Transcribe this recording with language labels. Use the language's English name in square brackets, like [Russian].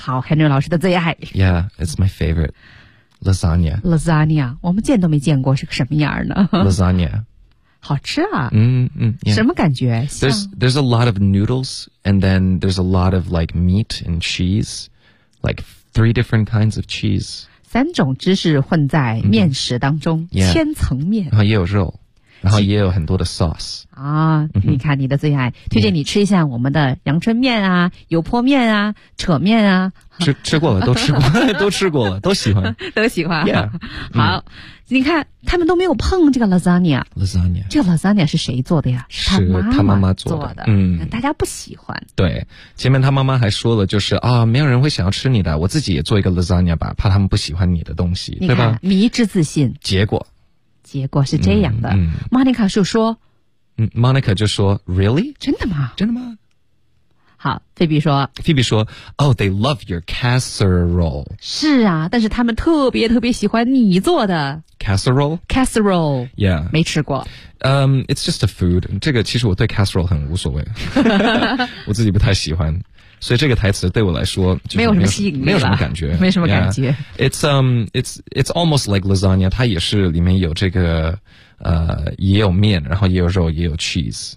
[Chinese] 好 ，Henry 老师的最爱。 [English] Yeah, it's my favorite. Lasagna. [Chinese] Lasagna， 我们见都没见过是个什么样呢 [English] ？Lasagna。 [Chinese] 好吃啊。嗯嗯。什么感觉？ [English] There's a lot of noodles, and then there's a lot of like meat and cheese, like three different kinds of cheese. [Chinese] 三种芝士混在面食当中、千层面。然后也有肉，然后也有很多的 sauce。啊、你看你的最爱，推荐你吃一下我们的阳春面啊、油泼面啊、扯面啊。吃过了，都喜欢。都喜欢。 [English] Yeah, [Chinese] 好。你看他们都没有碰这个 lasagna 这个 lasagna 是谁做的呀？是他妈妈做的。嗯，大家不喜欢。对，前面他妈妈还说了，就是啊、哦，没有人会想要吃你的，我自己也做一个 lasagna 吧，怕他们不喜欢你的东西，对吧？迷之自信。结果是这样的。Monica 就说， Monica 就说 ， [English] Really？ [Chinese] 真的吗？好，菲比说 [English] Oh, they love your casserole. [Chinese] 是啊，但是他们特别特别喜欢你做的 [English] Casserole. Yeah. [Chinese] 没吃过。 [English] It's just a food. [Chinese] 这个其实我对 casserole 很无所谓。我自己不太喜欢。所以这个台词对我来说没有什么吸引力，没有什么感觉。 [English] It's almost like lasagna. [Chinese] 它也是里面有这个也有面，然后也有肉，也有 cheese.